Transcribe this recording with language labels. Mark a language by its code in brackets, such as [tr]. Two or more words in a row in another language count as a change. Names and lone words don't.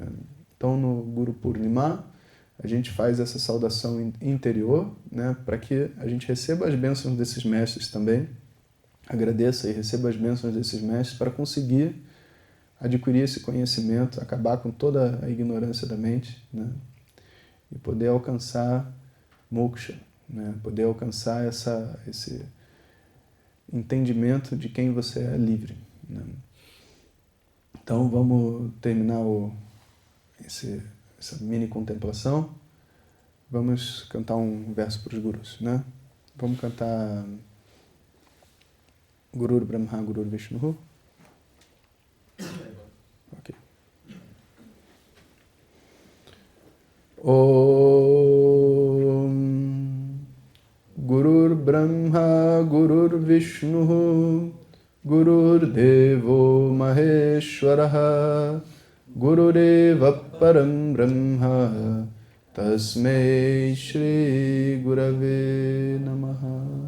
[pt] Então no Guru Purnima a gente faz essa saudação interior, né, para que a gente receba as bênçãos desses mestres também, agradeça e receba as bênçãos desses mestres para conseguir adquirir esse conhecimento, acabar com toda a ignorância da mente, né, e poder alcançar moksha, né, poder alcançar esse entendimento de quem você é livre, né. Então vamos terminar essa mini contemplação. Vamos cantar um verso para os gurus, né? Vamos cantar [sa] गुरुर् ब्रह्मा, गुरुर् विष्णु. [pt] Ok. [sa] ॐ गुरुर् ब्रह्मा, गुरुर् विष्णु, गुरुर् देवो महेश्वरः, गुरुरेव परं ब्रह्म, तस्मै श्री गुरवे नमः.